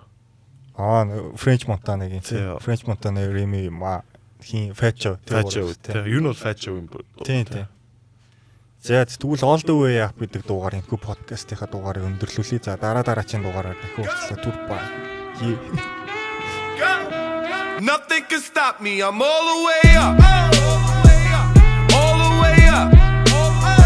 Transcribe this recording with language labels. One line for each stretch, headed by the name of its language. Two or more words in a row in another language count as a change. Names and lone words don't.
Mongolian: French Montana-гийн тийм. French Montana Remy хин Fat Joe тийм. Юу нь бол Fat Joe юм боо. Тийм. За тэгвэл All the Way Up гэдэг дугаарыг энэхүү подкастынхаа дугаарыг өндөрлүүлье. За дараагийн дугаараар дахин уулзлаа. Түр ба.
English: Nothing can stop me. I'm all the way up. All the way up.